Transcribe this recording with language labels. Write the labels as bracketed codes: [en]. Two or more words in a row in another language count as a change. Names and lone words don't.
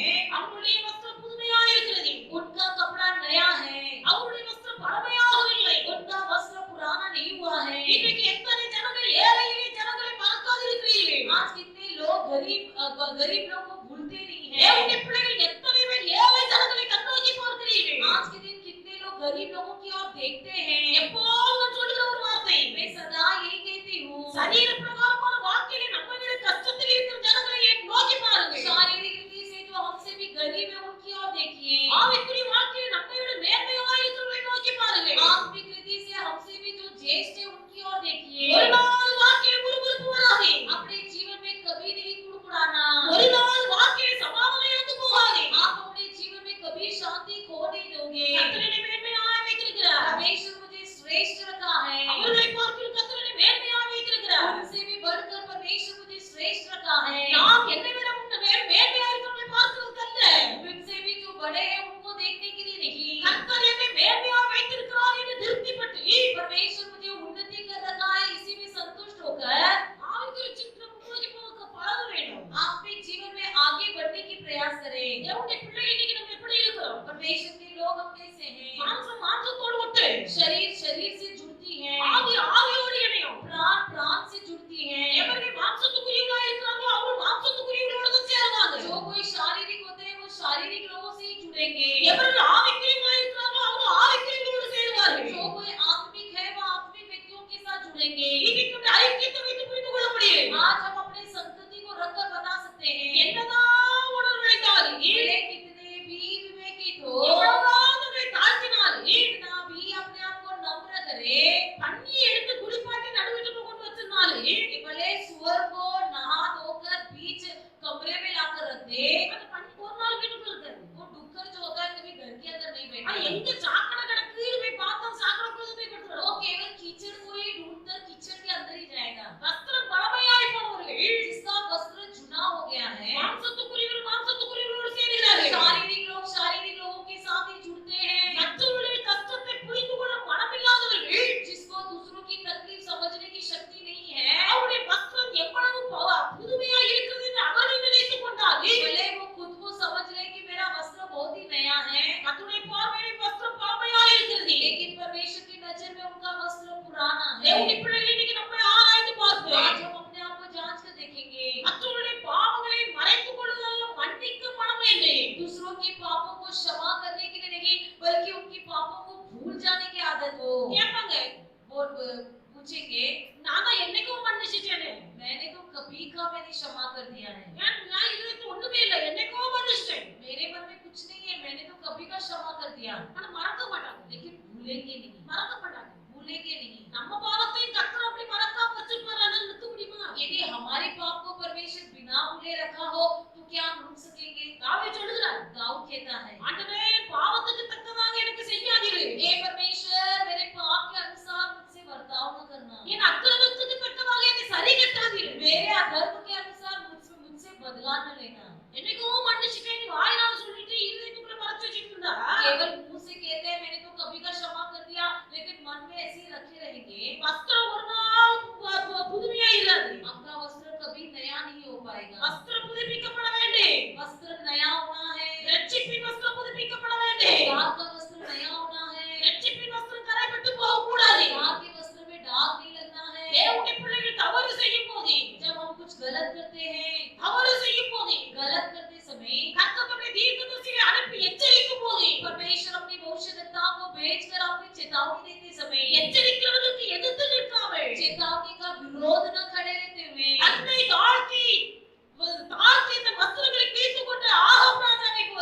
[ta] அவருடைய வஸ்திரம் புதுமையாக இருக்கிறது. [hi] उनका कपड़ा नया है, [ta] அவருடைய வஸ்திரம் பழமையாகவில்லை. [hi] उनका वस्त्र पुराना नहीं हुआ है। [ta] இன்றைக்கு எத்தனை ஜனங்கள் ஏழை எளிய ஜனங்களை மறக்காது இருக்கிறீர்கள். [hi] आज कितने लोग गरीब लोगों को भूलते नहीं है। [ta] தேவனுடைய பிள்ளைகள் எத்தனை பேர் ஏழை ஜனங்களை கண்ணோக்கி பார்க்கிறீர்கள். [hi] आज के दिन कितने लोग गरीब लोगों की ओर देखते हैं। [ta] எப்போதும் சொல்லுகிற ஒரு வார்த்தை, [hi] मैं सदा यही कहती हूँ, [ta] சரீர பிரகாரமான வாழ்க்கையிலே நம்மை விட கஷ்டத்தில் இருக்கிற ஜனங்களை நோக்கி பாருங்கள். [hi] शारीरिक रीति से जो हमसे भी गरीब है उनकी ओर देखिए। [ta] ஆவிக்குரிய வாழ்க்கையிலே நம்மை விட மேன்மையாக இருக்கிறவர்களை நோக்கி பாருங்கள். [hi] आत्मिक रीति से हमसे भी जो ज्येष्ठ है उनकी ओर देखिए। [ta] ஒரு நாள் வாழ்க்கையிலே முறுமுறுப்பு வராதே. [hi] अपने जीवन में कभी नहीं कुड़कुड़ाना। [ta] ஒரு நாள் வாழ்க்கையிலே சமாதானம் இழந்து போகாதே. [hi] आप अपने जीवन में कभी शांति खो नहीं दोगे। [ta] கர்த்தரை மேன்மையாக வைத்திருக்கிறார். [hi] परमेश्वर मुझे श्रेष्ठ रखा है। [ta] அவர்களை பார்க்கிலும் கர்த்தரை மேன்மையாக வைத்திருக்கிறார். [hi] उनसे भी बढ़कर परमेश्वर मुझे श्रेष्ठ रखा है। [ta] நாம் என்னை விட மேன்மையாக இருக்கிறவர்களை பார்க்கிறதுக்கல்ல, [hi] मुझसे भी जो बड़े हैं उनको देखने के लिए नहीं। [ta] கர்த்தர் என்னை மேன்மையாக வைத்திருக்கிறார் என்று திருப்திப்பட்டு [hi] परमेश्वर मुझे उन्नति कर रखा है, इसी में संतुष्ट होकर [ta] ஆவிக்குரிய சித்திரம் முன்னோக்கி போக பழக வேண்டும். [hi] आप भी जीवन में आगे बढ़ने की प्रयास करें। [ta] தேவனுடைய பிள்ளைகள் இன்னைக்கு நம்ம எப்படி இருக்கிறோம்? [hi] परमेश्वर के लोग हम कैसे हैं? [ta] மாம்சம் மாம்சத்தோடு ஒட்டு, [hi] शरीर शरीर से जुड़ती है, [ta] ஆவி ஆவியோடு இணையும். [hi] प्राण प्राण से जुड़ती है। [ta] எவர்கள் மாம்சத்துக்குரியவர்களாக இருக்கிறார்களோ அவர்கள் மாம்சத்துக்குரியவர்களோடு தான் சேருவாங்க. [hi] जो कोई शारीरिक होते हैं वो शारीरिक लोगों से ही जुड़ेंगे। [ta] எவர்கள் ஆவிக்குரியவர்களாக இருக்கிறார்களோ அவர்கள் ஆவிக்குரியவர்களோடு சேருவார்கள். [hi] जो कोई आत्मिक है वो आत्मिक व्यक्तियों के साथ जुड़ेंगे। [ta] இன்னைக்கு நம்முடைய ஐக்கியத்தை வைத்து புரிந்து கொள்ள முடியும். [hi] आज हम अपने संस्कृति को रखकर बता सकते हैं। [ta] என்னதான் உணர்வுழைத்தாலும் [hi] भले कितने भी विवेकित हो, [ta] எவ்வளவுதான் நம்மை தாழ்த்தினாலும் [hi] कितना भी अपने आप को नम्र करे, [ta] தண்ணி எடுத்து குளிப்பாட்டி நடுவீட்டுக்கு கொண்டு வச்சிருந்தாலும் [hi] भले सुअर को नहा धोकर बीच कमरे में लाकर रख दे, [ta] அந்த தண்ணி ஒரு நாள் வீட்டுக்குள்ள இருக்காது. [hi] वो डुक्कर जो होता है कभी घर के अंदर नहीं [ta] அது [hi] बैठेगा। [ta] எங்க சாக்கடை கிடக்கு போய் பார்த்தா சாக்கடை போய் போய் [hi] वो [ta] கொடுத்துரும். [hi] केवल कीचड़ को ही ढूंढकर कीचड़ के अंदर ही जाएगा। [ta] வஸ்திரம் பழமையாய் போனவர்கள் [hi] जिसका वस्त्र चुना हो गया है, [ta] மாம்சத்துக்குரியவர்கள் மாம்சத்துக்குரியவர்களோடு சேருகிறார்கள். [hi] शारीरिक लोग शारीरिक लोगों के साथ ही जुड़ते हैं। [ta] மற்றவர்களுடைய கஷ்டத்தை புரிந்து கொள்ள மனமில்லாதவர்கள் [hi] जिसको दूसरों की तकलीफ समझने की शक्ति नहीं है, [ta] அவருடைய வஸ்திரம் எவ்வளவு புதுமையாக இருக்கிறது என்று அவர்கள் நினைத்துக் கொண்டார்கள். [hi] भले वो खुद को समझ ले कि मेरा वस्त्र बहुत ही नया है, [ta] கர்த்தருடைய பார்வையில் வஸ்திரம் பழமையாக இருக்கிறது. [hi] लेकिन परमेश्वर की नजर में उनका वस्त्र पुराना है। [ta] தேவனுடைய பிள்ளைகள் இன்னைக்கு நம்மை ஆராய்ந்து பார்ப்போம். [hi] आज हम अपने आप को जांच कर देखेंगे। [ta] மற்றவர்களுடைய பாவங்களை மறைத்துக் கொள்ளுதல் மன்னிக்க மனம் இல்லை. [hi] दूसरों की पापों को क्षमा करने के लिए नहीं, बल्कि उनकी पापों को भूल जाने की आदत हो। [ta] கேட்பாங்க, [hi] वो पूछेंगे, [ta] நான் தான் என்னைக்கும் மன்னிச்சிட்டேனே, [hi] मैंने तो कभी का मैंने क्षमा कर दिया है, [ta] நான் இதுக்கு ஒண்ணுமே இல்லை, என்னைக்கோ மன்னிச்சிட்டேன். [hi] मेरे मन में कुछ नहीं है, मैंने तो कभी का क्षमा कर दिया, [ta] ஆனா மறக்க மாட்டாங்க. [hi] लेकिन भूलेंगे नहीं, [ta] மறக்க மாட்டாங்க. [hi] भूलेंगे नहीं। [ta] நம்ம பாவத்தையும் கர்த்தர் அப்படி மறக்காம வச்சிருப்பாரு, நிறுத்த முடியுமா? [hi] यदि हमारे पाप को परमेश्वर बिना भूले रखा हो तो क्या हम रुक सकेंगे? [ta] தாவீது சொல்லுகிறார், [hi] दाऊद कहता है, [ta] ஆண்டவரே பாவத்துக்கு தக்கதாக எனக்கு செய்யாதீரு, [hi] हे परमेश्वर मेरे पाप के अनुसार मुझसे बर्ताव न करना, [ta] என் அக்கிரமத்துக்கு தக்கதாக என்னை சரி கட்டாதீரு. [hi] मेरे अधर्म के अनुसार मुझसे बदला न लेना। [ta] என்னைக்கோ மன்னிச்சிட்டேன் வாயினால சொல்லிட்டு இருதயத்துக்குள்ள மறைச்சு வச்சிட்டு இருந்தா [hi] केवल मुंह से कहते हैं मैंने तो कभी का क्षमा कर दिया, लेकिन मन में ऐसे ही रखे रहेंगे, [ta] வஸ்திரம் ஒரு நாள் புதுமையா இராது. [hi] आपका वस्त्र कभी नया नहीं हो पाएगा। [ta] வஸ்திரம் புதுப்பிக்கப்பட வேண்டும். [hi] वस्त्र नया होना है, [ta] ரட்சிப்பின் வஸ்திரம் புதுப்பிக்கப்பட வேண்டும். [hi] दाग का वस्त्र नया होना है, [ta] ரட்சிப்பின் வஸ்திரம் கரைப்பட்டு போக கூடாது. [hi] दाग के वस्त्र में दाग नहीं लगना है। [ta] தேவனுடைய பிள்ளைகள் தவறு செய்யும் போது, [hi] जब हम कुछ गलत करते हैं, [ta] தவறு செய்யும் போது, [hi] गलत करते समय [ta] கர்த்தர் தம்முடைய தீர்க்கதரிசியை அனுப்பி எச்சரிக்கும் போது, [hi] परमेश्वर अपनी भविष्यद्वक्ता को भेजकर अपनी चेतावनी देते समय [ta] எச்சரிக்கிறவர்களுக்கு எதிர்த்து நிற்காமல் [hi] चेतावनी का विरोध न खड़े रहते हुए [ta] தன்னை தாழ்த்தி இந்த வஸ்திரங்களை கிழித்துக் கொண்டு ஆகாப் ராஜாவை போல